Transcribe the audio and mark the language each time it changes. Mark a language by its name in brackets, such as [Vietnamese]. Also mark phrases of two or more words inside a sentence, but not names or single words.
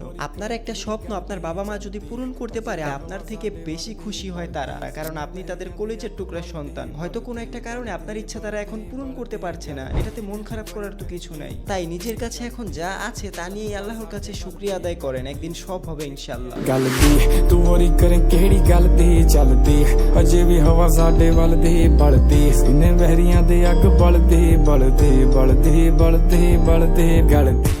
[Bangla] আপনার একটা স্বপ্ন আপনার বাবা মা যদি পূরণ করতে পারে, আপনার থেকে বেশি খুশি হয় তারা, কারণ আপনি তাদের কলেজের টুকরা সন্তান। হয়তো কোনো একটা কারণে আপনার ইচ্ছা তারা এখন পূরণ করতে পারছে না, এটাতে মন খারাপ করার তো কিছু নাই। তাই নিজের কাছে এখন যা আছে তা নিয়ে আল্লাহর কাছে শুকরিয়া আদায় করেন, একদিন সব হবে ইনশাআল্লাহ। [Punjabi] ਗੱਲ ਦੀ ਤੂ ਮੋਰੀ ਕਰੇ ਕੇੜੀ ਗੱਲ ਦੀ ਚਲਦੀ ਅਜੇ ਭੀ ਹਵਾ ਸਾਡੇ ਵੱਲ ਦੀ ਬਲਦੀ ਸੀਨੇ ਬਹਰੀਆਂ ਦੇ ਅੱਗ ਬਲਦੀ ਬਲਦੀ ਬਲਦੀ ਬਲਦੀ ਬਲਦੀ ਗੱਲ ਦੀ।